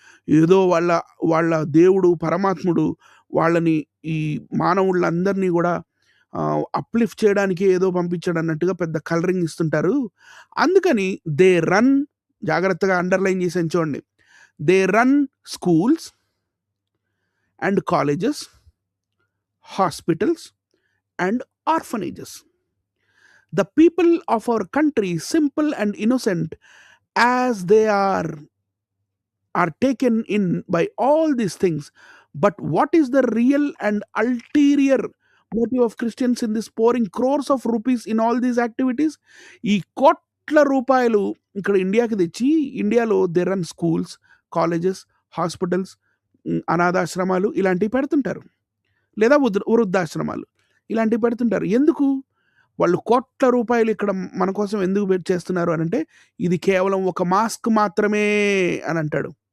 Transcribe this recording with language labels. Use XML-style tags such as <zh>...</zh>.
<te>ఏదో వాళ్ళ దేవుడు, పరమాత్ముడు వాళ్ళని ఈ మానవులందరినీ కూడా అప్లిఫ్ట్ చేయడానికి ఏదో పంపించాడు అన్నట్టుగా పెద్ద కలరింగ్ ఇస్తుంటారు. అందుకని</te> <en>they run,</en> <te>జాగ్రత్తగా అండర్‌లైన్ చేశాను చూడండి.</te> <en>They run schools and colleges, hospitals and orphanages. The people of our country, simple and innocent as they are taken in by all these things. But what is the real and ulterior motive of Christians in this pouring crores of rupees in all these activities?</en> <te>ఈ కోట్ల రూపాయలు ఇక్కడ ఇండియాకి తెచ్చి ఇండియాలో</te> <en>they run schools, colleges, hospitals,</en> <te>అనాథాశ్రమాలు ఇలాంటివి పెడుతుంటారు. లేదా వృద్ధాశ్రమాలు ఇలాంటివి పెడుతుంటారు. ఎందుకు? వాళ్ళు కోట్ల రూపాయలు ఇక్కడ మన కోసం ఎందుకు చేస్తున్నారు అనంటే, ఇది కేవలం ఒక మాస్క్ మాత్రమే అని అంటాడు.</te>